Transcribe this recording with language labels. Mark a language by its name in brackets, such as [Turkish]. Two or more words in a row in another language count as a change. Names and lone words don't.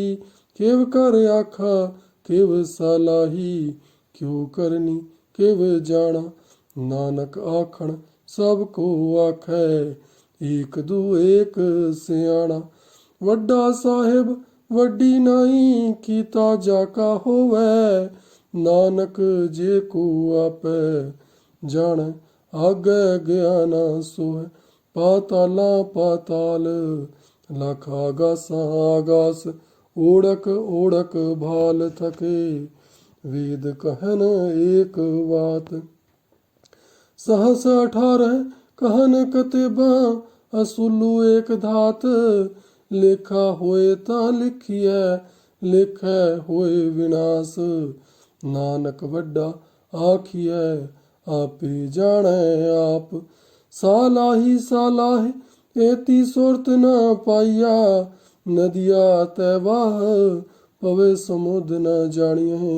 [Punjabi] ਕੇਵ ਕਰ ਆਖਾ ਕੇਵ ਸਲਾਹੀ, ਕਿਉਂ ਕਰਨੀ ਕੇਵ ਜਾਣਾ। ਨਾਨਕ ਆਖਣ ਸਭ ਕੋ ਆਖੈ, ਇਕ ਦੂ ਇਕ ਸਿਆਣਾ। ਵੱਡਾ ਸਾਹਿਬ ਵੱਡੀ ਨਾਈ, ਕੀਤਾ ਜਾਕਾ ਹੋਵੈ। ਨਾਨਕ ਜੇ ਕੋ ਆਪੈ ਜਾਣੈ, ਆਗੇ ਗਿਆਨਾ ਸੋਹੈ। ਪਾਤਾਲਾ ਪਾਤਾਲ, ਲਖ ਆਗਾਸਾ ਆਗਾਸ। ਓੜਕ ਓੜਕ ਭਾਲ ਥਕੇ, ਵੇਦ ਕਹਨ ਇਕ ਬਾਤ। ਸਹਸ 18 ਕਹਨ ਕਤੇਬਾ, ਅਸੁਲੁ ਇਕ ਧਾਤ। ਲੇਖਾ ਹੋਇ ਤਾ ਲਿਖੀਐ, ਲੇਖੈ ਹੋਇ ਵਿਣਾਸ। ਨਾਨਕ ਵੱਡਾ ਆਖੀਐ, ਆਪੇ ਜਾਣੈ ਆਪ। ਸਾਲਾਹੀ ਸਾਲਾਹੇ ਏਤੀ ਸੁਰਤ ਨ ਪਾਇਆ, ਨਦੀਆ ਤੈਵਾਹ ਪਵੇ ਸਮੁੰਦ ਨ ਜਾਣੀਐ।